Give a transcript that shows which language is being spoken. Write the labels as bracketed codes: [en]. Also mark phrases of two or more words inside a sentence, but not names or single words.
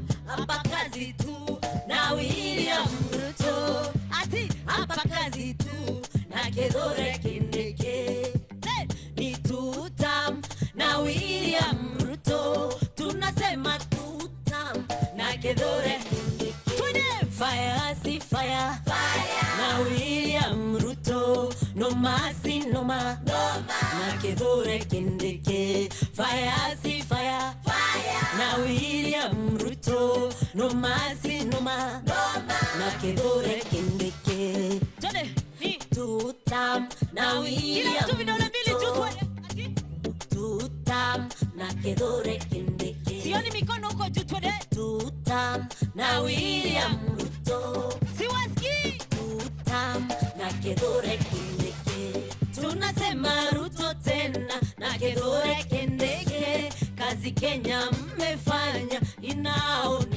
[sw] hapa kazi tu na William Ruto, ati hapa kazi tu na Kithure Kindiki. Ni tutam na William Ruto, tunasema tutam na Kithure Kindiki. Fire si fire, na William Ruto, [en] no mercy no ma, [sw] na Kithure Kindiki. Fire si fire, na William Ruto, no mercy no ma, na Kithure Kindiki. Tutam na William Ruto, tutam na Kithure Kindiki. sioni mikono huko juu twende Tutam na William Ruto, siwaski tutam na Kithure Kindiki. Tunasema Ruto tena na Kithure Kindiki. Kazi Kenya mmefanya inaonekana.